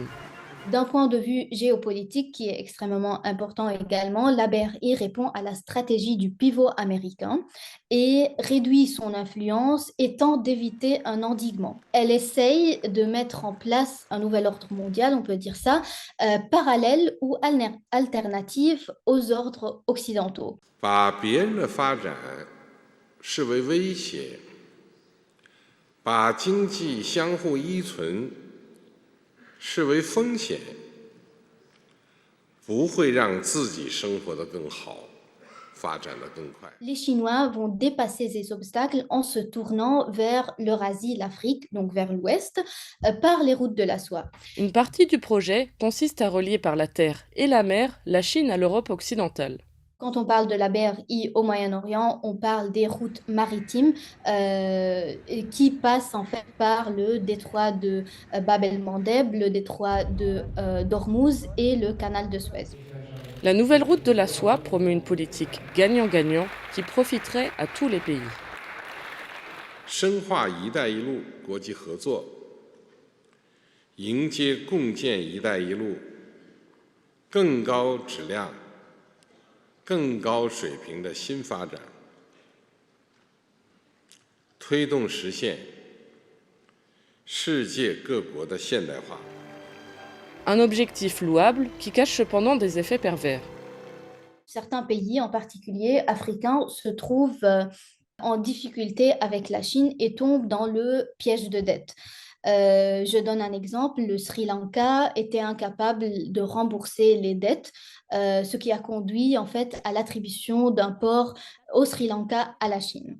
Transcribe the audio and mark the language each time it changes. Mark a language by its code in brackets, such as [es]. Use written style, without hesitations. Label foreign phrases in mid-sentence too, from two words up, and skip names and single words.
[fr] D'un point de vue géopolitique qui est extrêmement important également, la BRI répond à la stratégie du pivot américain et réduit son influence et tente d'éviter un endiguement. Elle essaye de mettre en place un nouvel ordre mondial, on peut dire ça, parallèle ou alternatif aux ordres occidentaux. [zh] 把别人的发展视为威胁，把经济相互依存视为风险，不会让自己生活得更好，发展得更快。 [fr] Les Chinois vont dépasser ces obstacles en se tournant vers l'Eurasie, l'Afrique, donc vers l'ouest, par les routes de la soie. Une partie du projet consiste à relier par la terre et la mer la Chine à l'Europe occidentale. Quand on parle de la BRI au Moyen-Orient, on parle des routes maritimes qui passent en fait par le détroit de Bab el-Mandeb, le détroit de d'Ormuz et le canal de Suez. La nouvelle route de la soie promeut une politique gagnant-gagnant qui profiterait à tous les pays. [zh] 深化“一带一路”国际合作，迎接共建“一带一路”更高质量、更高水平的新发展，推动实现世界各国的现代化。 [fr] Un objectif louable qui cache cependant des effets pervers. Certains pays, en particulier africains, se trouvent en difficulté avec la Chine et tombent dans le piège de dette. Je donne un exemple, le Sri Lanka était incapable de rembourser les dettes, ce qui a conduit en fait à l'attribution d'un port au Sri Lanka à la Chine.